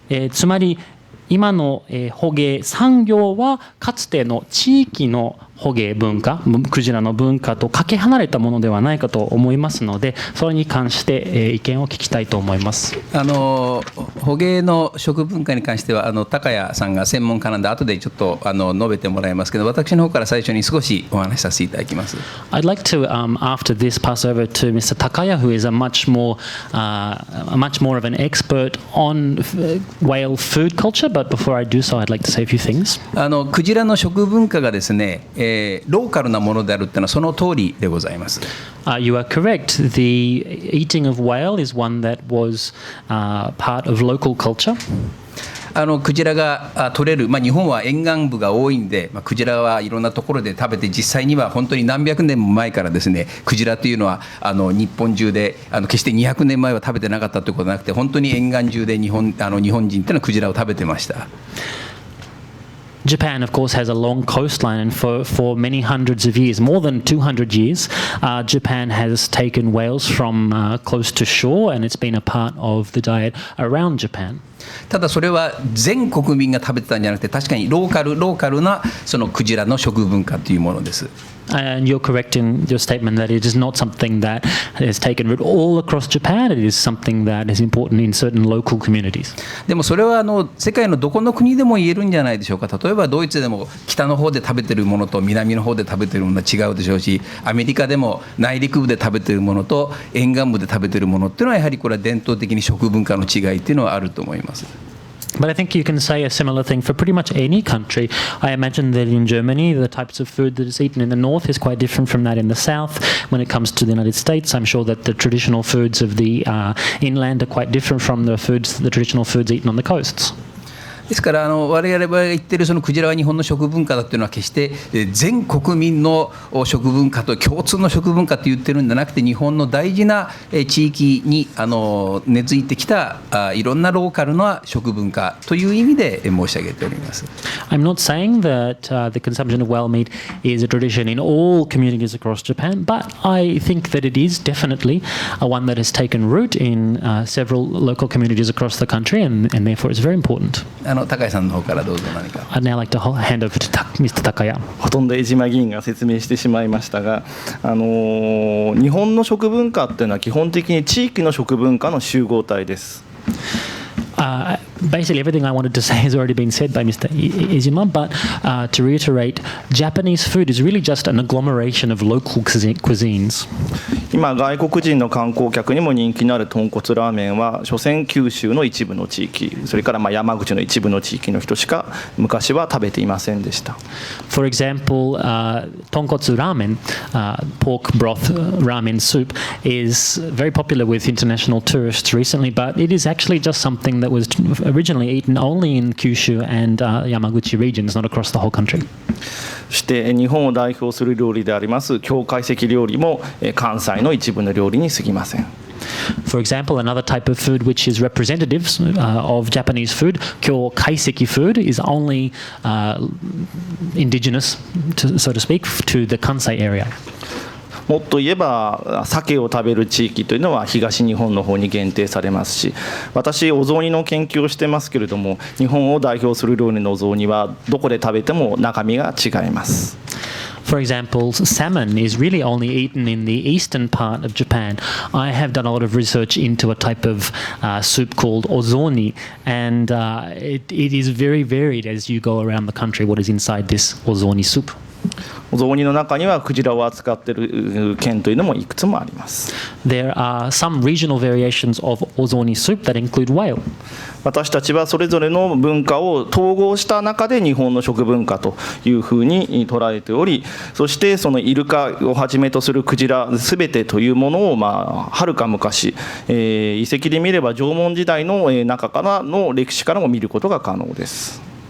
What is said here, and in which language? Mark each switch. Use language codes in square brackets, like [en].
[ja] つまり今の、捕鯨産業はかつての地域の捕鯨文化、クジラの文化とかけ離れたものではないかと思いますので、それに関して、意見を聞きたいと思います。捕鯨の食文化に関しては高谷さんが専門家なんで後でちょっと述べてもらいますけど、私の方から最初に少しお話しさせていただきます。 [en] I'd like to, after this, pass over to Mr. Takaya, who is a much more of an expert on whale food culture. But before I do so, I'd like to say a few things. [ja] クジラの食文化がですね、ローカルなものであるというのはその通りでございます。 [en] You are correct. The eating of whale is one that was part of local culture. [ja] クジラが取れる、日本は沿岸部が多いんで、クジラはいろんなところで食べて、実際には本当に何百年も前からですね、クジラというのは日本中で決して200年前は食べてなかったということはなくて、本当に沿岸中で日本人っていうのはクジラを食べてました。 [en] Japan, of course, has a long coastline, and for many hundreds of years, more than 200 years, Japan has taken whales from close to shore, and it's been a part of the diet around Japan. [ja] ただそれは全国民が食べてたんじゃなくて、確かにローカルなそのクジラの食文化というものです。 [en] And you're correct in your statement that it is not something that has taken root all across Japan. It is something that is important in certain local communities. [ja] でもそれは世界のどこの国でも言えるんじゃないでしょうか。例えばドイツでも北の方で食べてるものと南の方で食べてるものは違うでしょうし、アメリカでも内陸部で食べてるものと沿岸部で食べてるものっていうのはやはりこれは伝統的に食文化の違いっていうのはあると思います。 [en] But I think you can say a similar thing for pretty much any country. I imagine that in Germany, the types of food that is eaten in the north is quite different from that in the south. When it comes to the United States, I'm sure that the traditional foods of the inland are quite different from the traditional foods eaten on the coasts. [ja] ですから我々が言ってるそのクジラは日本の食文化だっていうのは決して全国民の食文化と共通の食文化って言ってるんじゃなくて、日本の大事な地域に根付いてきたいろんなローカルな食文化という意味で申し上げております。 [en] I'm not saying that the consumption of whale meat is a tradition in all communities across Japan, but I think that it is definitely one that has taken root in several local communities across the country, and therefore it's very important. [ja] 高谷さんの方からどうぞ何か。 [en] I'd now like to hand over to Mr. Takaya. [ja] ほとんど江島議員が説明してしまいましたが、日本の食文化っていうのは基本的に地域の食文化の集合体です。 [en] Basically, everything I wanted to say has already been said by Mr. Ejima, but to reiterate, Japanese food is really just an agglomeration of local cuisines. [ja] 今、外国人の観光客にも人気のある豚骨ラーメンは、所詮九州の一部の地域、それから山口の一部の地域の人しか昔は食べていませんでした。 [en] For example, tonkotsu ramen, pork broth ramen soup, is very popular with international tourists recently, but it is actually just something that was originally eaten only in Kyushu and Yamaguchi regions, not across the whole country. [ja] そして日本を代表する料理であります京懐石料理も関西の一部の料理に過ぎません。 [en] For example, another type of food which is representative of Japanese food, Kyo Kaiseki food, is only indigenous, so to speak, to the Kansai area. [ja] もっと言えば鮭を食べる地域というのは東日本の方に限定されますし、私お雑煮の研究をしてますけれども、日本を代表する料理のお雑煮はどこで食べても中身が違います。 [en] For example, salmon is really only eaten in the eastern part of Japan. I have done a lot of research into a type of soup called ozoni, and it is very varied as you go around the country what is inside this ozoni soup. [ja] お雑煮の中にはクジラを扱っている県というのもいくつもあります。 [en] There are some regional variations of ozoni soup that include whale. [ja] 私たちはそれぞれの文化を統合した中で日本の食文化というふうに捉えており、そしてそのイルカをはじめとするクジラすべてというものをはるか昔、遺跡で見れば縄文時代の中からの歴史からも見ることが可能です。